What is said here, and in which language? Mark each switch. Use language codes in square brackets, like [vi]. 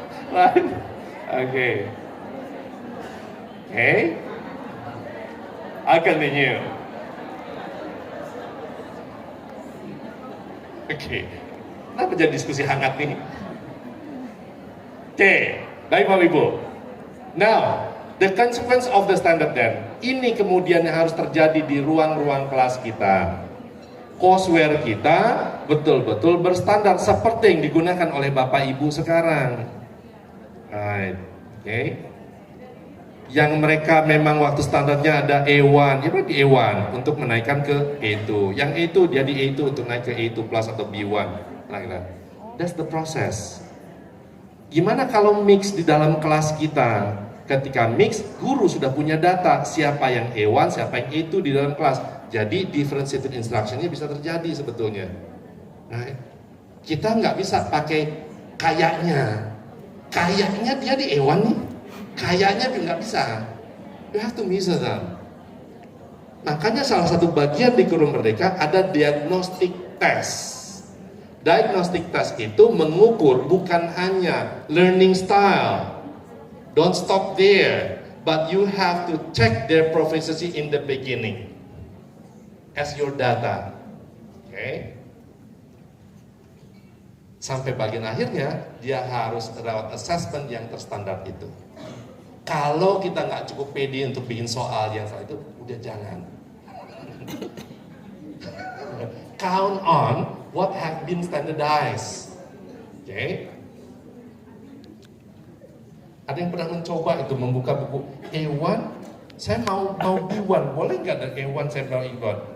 [en] Right? Okay. Okay. I continue. [id] Okay. Kenapa jadi diskusi hangat nih? Okay, baik Bapak Ibu. [en] Now, the consequence of the standard then. [id] Ini kemudian yang harus terjadi di ruang-ruang kelas kita. Courseware kita betul-betul berstandar seperti yang digunakan oleh Bapak Ibu sekarang. Right, okay. Yang mereka memang waktu standarnya ada A1, ya berarti A1 untuk menaikkan ke A2. Yang A2 jadi A2 untuk naik ke A2 plus atau B1. [en] Nah, that's the process. [id] Gimana kalau mix di dalam kelas kita? Ketika mix, guru sudah punya data siapa yang A1, siapa yang A2 di dalam kelas. Jadi differentiated instruction-nya bisa terjadi sebetulnya. Nah, kita nggak bisa pakai kayaknya. kayaknya dia di Ewan nih, kayaknya nggak bisa. [en] You have to measure them. [id] Makanya salah satu bagian di Guru Merdeka ada diagnostic test. Diagnostic test itu mengukur bukan hanya learning style. [en] Don't stop there, but you have to check their proficiency in the beginning as your data. Okay? [id] Sampai bagian akhirnya dia harus lewat assessment yang terstandar itu. Kalau kita nggak cukup pede untuk bikin soal yang salah itu, udah jangan. [en] Count on what have been standardized. Oke? Okay? [id] Ada yang pernah mencoba itu membuka buku A1, saya mau B1, boleh nggak ada A1 saya mau B1?